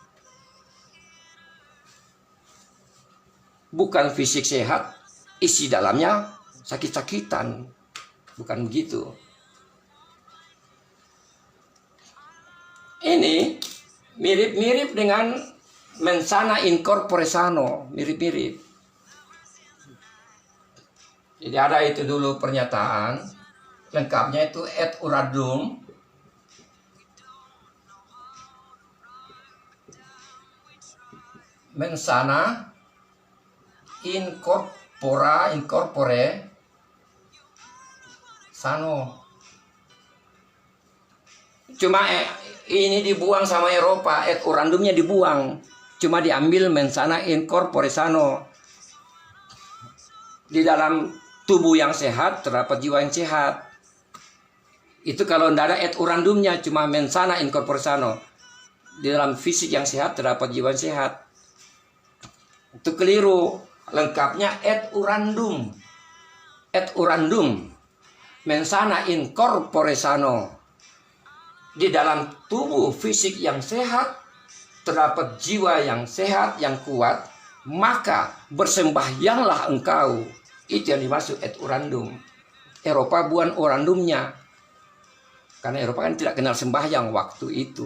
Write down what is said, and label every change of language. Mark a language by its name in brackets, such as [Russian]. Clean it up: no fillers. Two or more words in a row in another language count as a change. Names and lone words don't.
[Indonesian] Bukan fisik sehat, isi dalamnya sakit-sakitan. Bukan begitu. Ini mirip-mirip dengan [Latin] mensana in corpore sano, [Indonesian] mirip-mirip. Jadi ada itu dulu pernyataan, lengkapnya itu [Latin] et uradum, mensana in corpore sano. [Indonesian] Cuma ini dibuang sama Eropa, et orandumnya dibuang. Cuma diambil [Latin] mensana in corpore sano. [Indonesian] Di dalam tubuh yang sehat terdapat jiwa yang sehat. Itu kalau tidak ada et orandumnya, cuma [Latin] mensana in corpore sano. [Indonesian] Di dalam fisik yang sehat terdapat jiwa yang sehat. Itu keliru. Lengkapnya [Latin] et orandum. Et orandum mensana in corpore sano. [Indonesian] Di dalam tubuh fisik yang sehat terdapat jiwa yang sehat, yang kuat, maka bersembahyanglah engkau. Itu yang dimaksud [Latin] et orandum. [Indonesian] Eropa bukan orandumnya, karena Eropa kan tidak kenal sembahyang waktu itu.